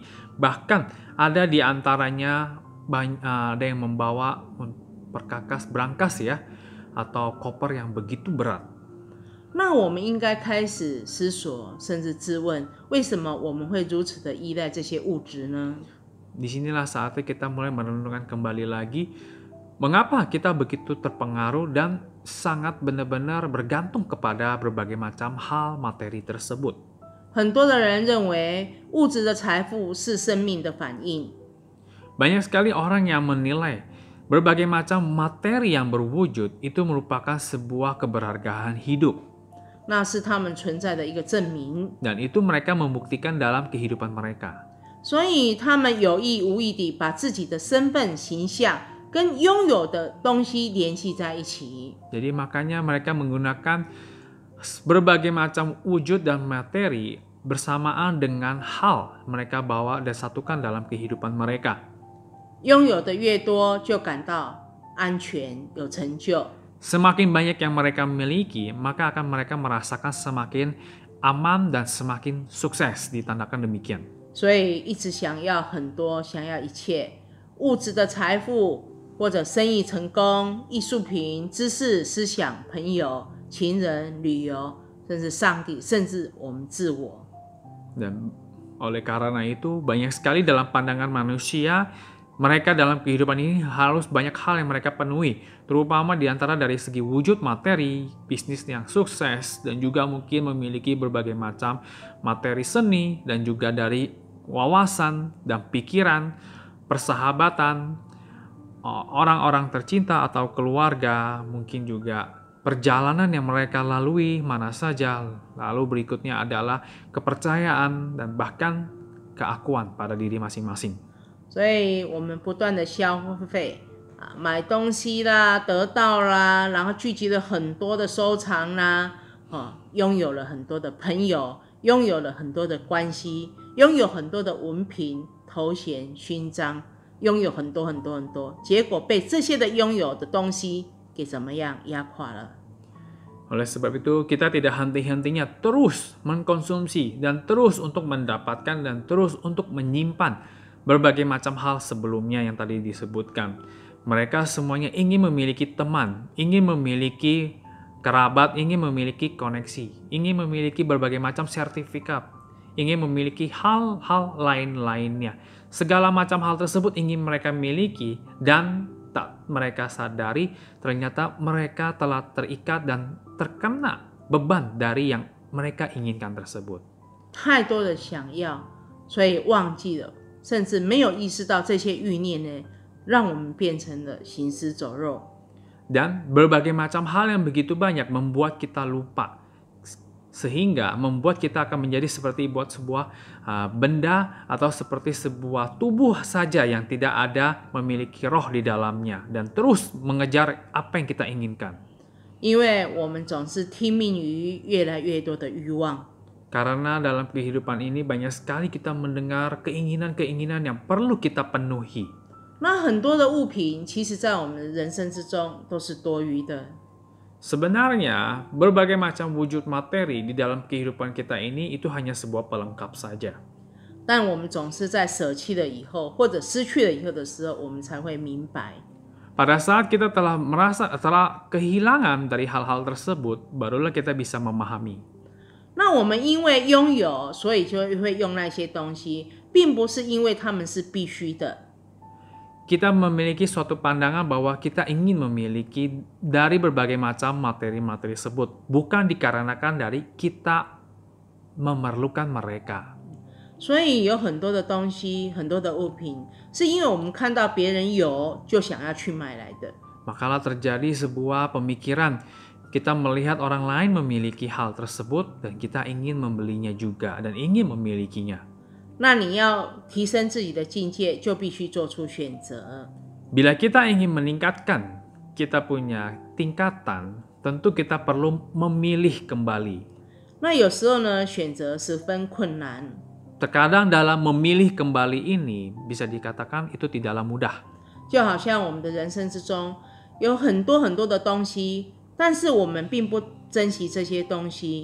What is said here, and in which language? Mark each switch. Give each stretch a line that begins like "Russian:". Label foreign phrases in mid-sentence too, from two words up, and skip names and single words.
Indonesian: Bahkan ada di antaranya ada yang membawa perkakas brankas ya, atau koper yang begitu berat.
Chinese: 那我们应该开始思索，甚至自问，为什么我们会如此的依赖这些物质呢？
Indonesian: Disinilah saatnya kita mulai merenungkan kembali lagi, mengapa kita begitu terpengaruh dan sangat benar-benar bergantung kepada berbagai macam hal materi tersebut.
Chinese: 很多的人认为物质的财富是生命的反应，
Indonesian: Banyak sekali orang yang menilai berbagai macam materi yang berwujud itu merupakan sebuah keberhargaan hidup.
Chinese: 那是他们存在的一个证明，
Indonesian: Dan itu mereka membuktikan dalam kehidupan mereka.
Chinese: 所以他们有意无意地把自己的身份形象跟拥有的东西联系在一起。
Indonesian: Jadi makanya mereka menggunakan berbagai macam wujud dan materi bersamaan dengan hal mereka bawa dan satukan dalam kehidupan mereka.
Chinese: 拥有的越多，就感到安全、有成就。
Indonesian: Semakin banyak yang mereka miliki, maka akan mereka merasakan semakin aman dan semakin sukses, ditandakan demikian.
Chinese: 所以一直想要很多，想要一切物质的财富，或者生意成功、艺术品、知识、思想、朋友、情人、旅游，甚至上帝，甚至我们自我。
Indonesian: Dan oleh karena itu, banyak sekali dalam pandangan manusia, mereka dalam kehidupan ini harus banyak hal yang mereka penuhi, terutama diantara dari segi wujud materi, bisnis yang sukses, dan juga mungkin memiliki berbagai macam materi seni, dan juga dari wawasan dan pikiran, persahabatan, orang-orang tercinta atau keluarga, mungkin juga perjalanan yang mereka lalui mana saja. Lalu berikutnya adalah kepercayaan dan bahkan keakuan pada diri masing-masing.
Chinese: 所以我们不断的消费啊，买东西啦，得到啦，然后聚集了很多的收藏啦，拥有了很多的朋友，拥有了很多的关系，拥有很多的文凭、头衔、勋章，拥有很多很多很多，结果被这些的拥有的东西给怎么样压垮了？
Indonesian: Oleh sebab itu, kita tidak henti-hentinya terus mengkonsumsi dan terus untuk mendapatkan dan terus untuk menyimpan berbagai macam hal sebelumnya yang tadi disebutkan. Mereka semuanya ingin memiliki teman, ingin memiliki kerabat, ingin memiliki koneksi, ingin memiliki berbagai macam sertifikat, ingin memiliki hal-hal lain-lainnya. Segala macam hal tersebut ingin mereka miliki dan tak mereka sadari ternyata mereka telah terikat dan terkena beban dari yang mereka inginkan tersebut.
Chinese: 太多的想要，所以忘记了，甚至没有意识到这些欲念呢，让我们变成了行尸走肉。
Indonesian: Dan berbagai macam hal yang begitu banyak membuat kita lupa. Sehingga membuat kita akan menjadi seperti buat sebuah benda atau seperti sebuah tubuh saja yang tidak ada memiliki roh di dalamnya. Dan terus mengejar apa yang kita inginkan.
Chinese: 因为我们总是听命于越来越多的欲望，
Indonesian: Karena dalam kehidupan ini banyak sekali kita mendengar keinginan-keinginan yang perlu kita penuhi.
Chinese: 那很多的物品，其实在我们的人生之中都是多余的。
Indonesian: Sebenarnya, berbagai macam wujud materi di dalam kehidupan kita ini itu hanya sebuah pelengkap saja.
Chinese: 但我们总是在舍弃了以后，或者失去了以后的时候，我们才会明白。
Indonesian: Pada saat kita telah kehilangan dari hal-hal tersebut, barulah kita bisa memahami.
Chinese: 那我们因为拥有，所以就会用那些东西，并不是因为他们是必须的。
Indonesian: Kita memiliki suatu pandangan bahwa kita ingin memiliki dari berbagai macam materi-materi tersebut, bukan dikarenakan dari kita memerlukan mereka.
Chinese: 所以有很多的东西，很多的物品，是因为我们看到别人有，就想要去买来的。
Indonesian: Makalah terjadi sebuah pemikiran, kita melihat orang lain memiliki hal tersebut dan kita ingin membelinya juga dan ingin memilikinya.
Chinese: 那你要提升自己的境界，就必须做出选择。
Indonesian: Bila kita ingin meningkatkan, kita punya tingkatan, tentu kita perlu memilih kembali.
Chinese: 那有时候呢，选择十分困难，
Indonesian: Terkadang dalam memilih kembali ini bisa dikatakan itu tidaklah mudah.
Chinese: 就好像我们的人生之中有很多很多的东西，但是我们并不珍惜这些东西。